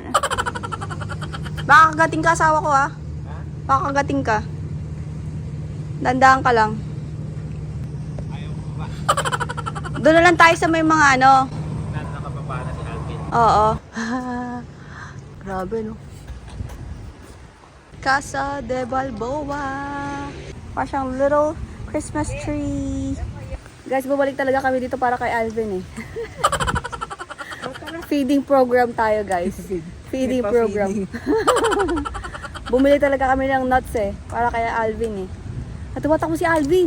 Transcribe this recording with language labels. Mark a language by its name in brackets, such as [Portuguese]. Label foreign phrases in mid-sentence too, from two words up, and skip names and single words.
[Filipino] Baka kagating ka asawa ko ah. Baka kagating ka. Dandaan ka lang. Doon na lang tayo sa may mga ano. Nakababa na si Alvin. Oo. Grabe no. Casa de Balboa. Parang siyang [English] little Christmas tree. [Filipino] Guys, babalik talaga kami dito para kay Alvin eh. [English] Feeding program [Filipino] tayo guys. [English] Feeding program. [Filipino] Bumili talaga kami ng nuts eh. Para kay Alvin eh. At tumatak mo si Alvin.